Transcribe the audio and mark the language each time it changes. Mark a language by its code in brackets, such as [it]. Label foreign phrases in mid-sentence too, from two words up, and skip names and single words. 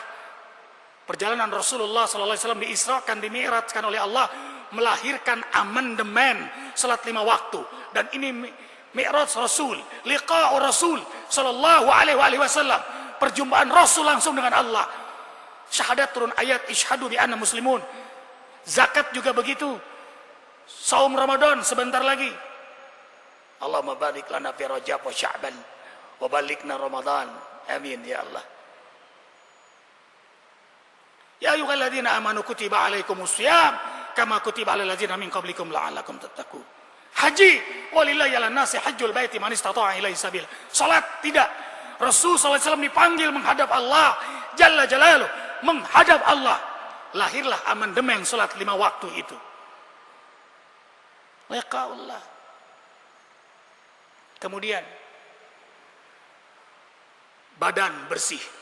[id] Perjalanan Rasulullah SAW diisrakan, dimi'rajkan oleh Allah, melahirkan amandemen salat 5 waktu. Dan ini mi'raj Rasul, [ar] لقاء رسول صلى الله عليه وسلم, [id] perjumpaan Rasul langsung dengan Allah. Syahadat turun ayat [ar] اشهدوا بأنا مسلمون. [id] Zakat juga begitu. Saum Ramadan sebentar lagi. [ar] اللهم بارك لنا في رجب وشعبان وبلغنا رمضان. آمين يا الله. يا أيها الذين آمنوا كتب عليكم الصيام كما كتب على الذين من قبلكم لعلكم تتقون. Haji, ولله على الناس حج البيت من استطاع إليه سبيلا. [id] Salat tidak. Rasul SAW dipanggil menghadap Allah [ar] جل جلاله, [id] menghadap Allah. Lahirlah amandemen salat 5 waktu itu. Liqa'ullah. Kemudian badan bersih.